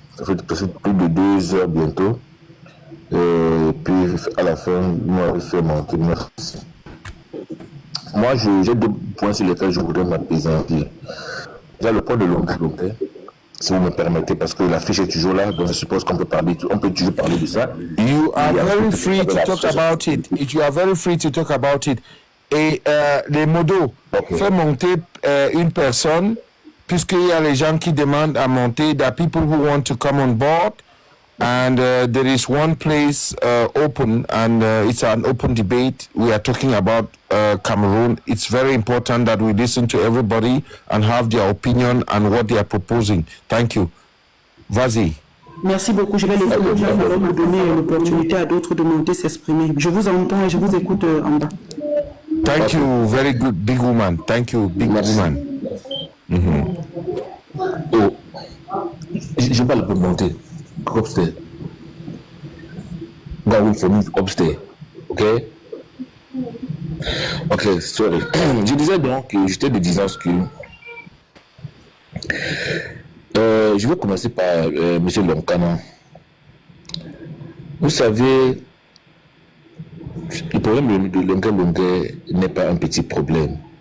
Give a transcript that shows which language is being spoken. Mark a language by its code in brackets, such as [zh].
[fr] Ça fait plus de 2 heures bientôt. Et puis à la fin, moi, je fais monter. Merci. Moi, j'ai 2 points sur lesquels je voudrais m'apaisantir. Déjà, le point de longueur, si vous me permettez, parce que la fiche est toujours là, donc je suppose qu'on peut toujours parler de ça. [en] You are very free to talk about it. You are very free to talk about it. [fr] Et les modos, fait monter une personne, puisqu'il y a les gens qui demandent à monter, [en] there are people who want to come on board, and there is one place open, and it's an open debate. We are talking about Cameroon. It's very important that we listen to everybody and have their opinion and what they are proposing. Thank you. [fr] Vas-y. Merci beaucoup. Je vais laisser le temps pour me donner l'opportunité à d'autres de monter s'exprimer. Je vous entends et je vous écoute en bas. [en] Thank you, very good, big woman. Thank you, big woman. [fr] Oh, je vais le monter. Upstairs. [en] God will for me upstairs. Ok, sorry. [fr] Je disais donc que j'étais de disant que je vais commencer par M. Lonkana. Vous savez, le problème de Longuet n'est pas un petit problème.